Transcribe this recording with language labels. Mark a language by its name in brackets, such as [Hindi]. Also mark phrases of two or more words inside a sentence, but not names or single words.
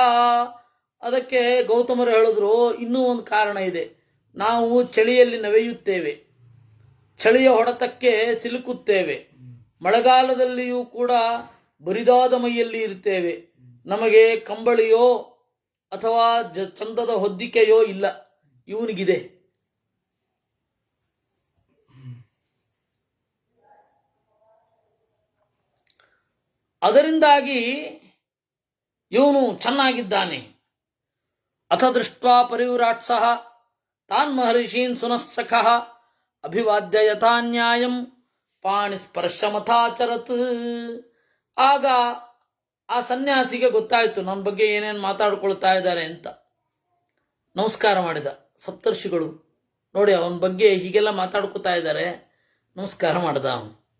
[Kannada] ಅದಕ್ಕೆ ಗೌತಮರು ಹೇಳಿದ್ರು, ಇನ್ನೂ ಒಂದು ಕಾರಣ ಇದೆ, ನಾವು ಚಳಿಯಲ್ಲಿ ನವೆಯುತ್ತೇವೆ, ಚಳಿಯ ಹೊಡೆತಕ್ಕೆ ಸಿಲುಕುತ್ತೇವೆ, ಮಳೆಗಾಲದಲ್ಲಿಯೂ ಕೂಡ ಬರಿದಾದ ಮೈಯಲ್ಲಿ ಇರ್ತೇವೆ, ನಮಗೆ ಕಂಬಳಿಯೋ ಅಥವಾ ಚಂದದ ಹೊದ್ದಿಕೆಯೋ ಇಲ್ಲ, ಇವನಿಗಿದೆ. ಅದರಿಂದಾಗಿ ಇವನು ಚೆನ್ನಾಗಿದ್ದಾನೆ. [Sanskrit] ಅಥ ದೃಷ್ಟ್ವಾ ಪರಿವ್ರಾಟ್ಸಃ ತಾನ್ ಮಹರ್ಷೀನ್ ಶುನಃ ಸಖಃ ಅಭಿವಾದ್ಯ ಯಥಾ ನ್ಯಾಯಂ ಪಾಣಿಸ್ಪರ್ಶಮಥಾಚರತ್. [Kannada] ಆಗ ಆ ಸನ್ಯಾಸಿಗೆ ಗೊತ್ತಾಯಿತು ನನ್ನ ಬಗ್ಗೆ ಏನೇನು ಮಾತಾಡ್ಕೊಳ್ತಾ ಇದ್ದಾರೆ ಅಂತ. ನಮಸ್ಕಾರ ಮಾಡಿದ. ಸಪ್ತರ್ಷಿಗಳು ನೋಡಿ ಅವನ ಬಗ್ಗೆ ಹೀಗೆಲ್ಲ ಮಾತಾಡ್ಕೊತಾ ಇದ್ದಾರೆ, ನಮಸ್ಕಾರ ಮಾಡ್ದ ಅವನು.